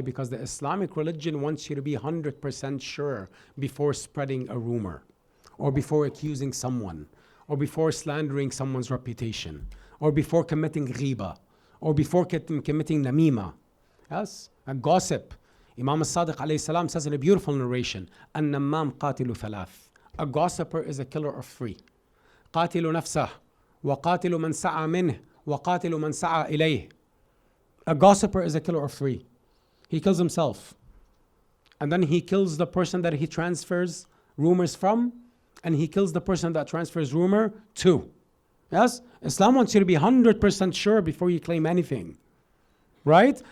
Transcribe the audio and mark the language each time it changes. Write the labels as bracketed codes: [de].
[en] Because the Islamic religion wants you to be 100% sure before spreading a rumor, or before accusing someone, or before slandering someone's reputation, or before committing ghiba, or before committing namima. Yes, a gossip. Imam al-Sadiq alayhi salam says in a beautiful narration, [ar] "An-nammam qatilu thalath." [en] A gossiper is a killer of three. [ar] قاتل نفسه وقاتل من سعى منه وقاتل من سعى إليه. [en] A gossiper is a killer of three. He kills himself, and then he kills the person that he transfers rumors from, and he kills the person that transfers rumor to. Yes? Islam wants you to be 100% sure before you claim anything. Right?